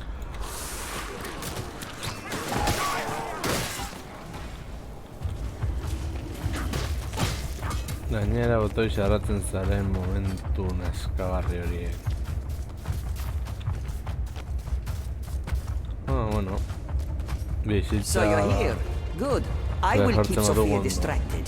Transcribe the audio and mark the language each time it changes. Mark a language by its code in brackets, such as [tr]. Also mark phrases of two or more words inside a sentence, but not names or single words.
[eu] Gainera botoi xarratzen zaren momentu naskagarri horiek. Bueno. Bizitza... [en] So you're here. Good. I will keep [eu] Jartzen badu Sophia ondo. [en] distracted.